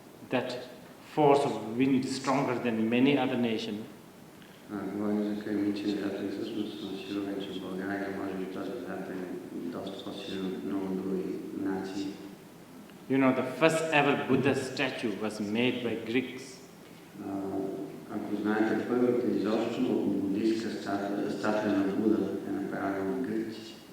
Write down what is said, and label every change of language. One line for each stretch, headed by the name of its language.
English: that force of wind is stronger than many other nations.
Bulgarian: Говорим за кремичен вятър и всъщност съм сигурен, че в България може би този вятър е доста по-силен от много други нации.
English: You know, the first ever Buddha statue was made by Greeks.
Bulgarian: Ако знаете, първата изобщо буддийска статуя на Буда е направена от гръци.